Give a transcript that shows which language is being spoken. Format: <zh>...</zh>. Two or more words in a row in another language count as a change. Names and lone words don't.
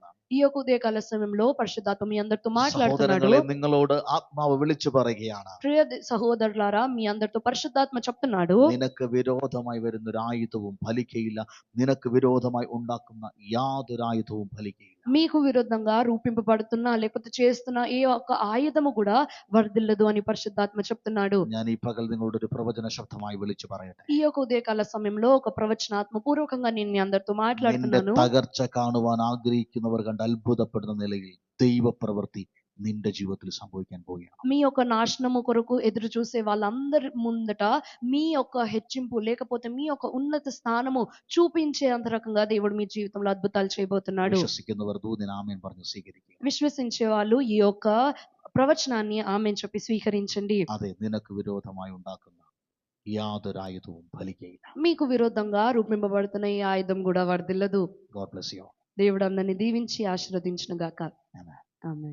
<te>ఈ యొక్క ఉదయకాల సమయంలో పరిశుద్ధాత్మ మీ అందరితో మాట్లాడుతున్నాడు.</te> <ml>സഹോദരങ്ങളെ, നിങ്ങളോട് ആത്മാവ് വിളിച്ചു പറയുകയാണ്,</ml> <te>ప్రియ సహోదరులారా, మీ అందరితో పరిశుద్ధాత్మ చెప్తున్నాడు,</te> <ml>നിനക്ക് വിരോധമായി വരുന്ന ഒരു ആയുധവും ഫലിക്കയില്ല, നിനക്ക് വിരോധമായി ഉണ്ടാക്കുന്ന യാതൊരു ആയുധവും ഫലിക്കയില്ല.</ml> <te>మీకు విరుద్ధంగా రూపింపబడుతున్న లేకపోతే చేస్తున్న ఏ ఒక్క ఆయుధము కూడా వర్ధిల్లదు అని పరిశుద్ధాత్మ చెప్తున్నాడు.</te> <ml>ഞാൻ ഈ പകൽ നിങ്ങളോട് ഒരു പ്രവചന ശബ്ദമായി വിളിച്ചു പറയട്ടെ,</ml> <te>ఈ యొక్క ఉదయకాల సమయంలో ఒక ప్రవచనాత్మ పూర్వకంగా నేను మీ అందరితో</te> <ml>നിന്റെ</ml> <te>మాట్లాడుతున్నాను.</te> <ml>തകർച്ച കാണുവാൻ ആഗ്രഹിക്കുന്നവർ കണ്ട് അത്ഭുതപ്പെടുന്ന നിലയിൽ ദൈവപ്രവൃത്തി നിന്റെ ജീവിതത്തിൽ സംഭവിക്കാൻ പോവുകയാണ്.</ml> <te>మీ యొక్క నాశనము కొరకు ఎదురు చూసే వాళ్ళందరి ముందట మీ యొక్క హెచ్చింపు లేకపోతే మీ యొక్క ఉన్నత స్థానము చూపించే అంత రకంగా దేవుడు మీ జీవితంలో అద్భుతాలు చేయబోతున్నాడు.</te> <ml>വിശ്വസിക്കുന്നവർ ദൂതൻ ആമേൻ പറഞ്ഞ് സ്വീകരിക്കുക.</ml> <te>విశ్వసించే వాళ్ళు ఈ యొక్క ప్రవచనాన్ని ఆమేన్ చెప్పి స్వీకరించండి.</te> <ml>അതെ, നിനക്ക് വിരോധമായി ഉണ്ടാക്കുന്ന യാതൊരു ആയുധവും ഫലിക്കയില്ല.</ml> <te>మీకు విరోధంగా రూపింపబడుతున్న ఈ ఆయుధం కూడా వర్ధిల్లదు.</te> <en>God bless you all.</en> <te>దేవుడు అందరిని దీవించి ఆశీర్వదించును గాక.</te> <en>Amen.</en> <te>ఆమేన్.</te>